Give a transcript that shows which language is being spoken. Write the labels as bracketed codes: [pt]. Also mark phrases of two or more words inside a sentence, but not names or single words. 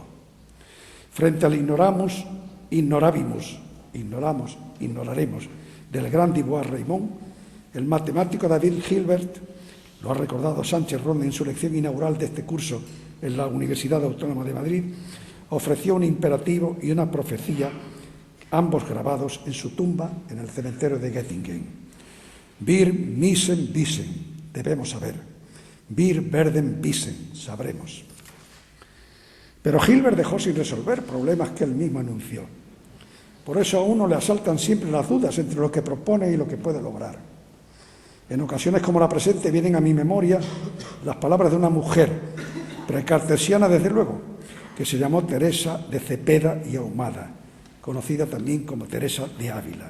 [es] Frente al ignoramos, ignoraremos del gran Dubois-Reymond, el matemático David Hilbert, lo ha recordado Sánchez Ronda en su lección inaugural de este curso en la Universidad Autónoma de Madrid, ofreció un imperativo y una profecía, ambos grabados en su tumba en el cementerio de Göttingen. [de] Wir müssen wissen, [es] debemos saber. [de] Wir werden wissen, [es] sabremos. Pero Hilbert dejó sin resolver problemas que él mismo anunció. Por eso a uno le asaltan siempre las dudas entre lo que propone y lo que puede lograr. En ocasiones como la presente vienen a mi memoria las palabras de una mujer, precartesiana desde luego, que se llamó Teresa de Cepeda y Ahumada, conocida también como Teresa de Ávila.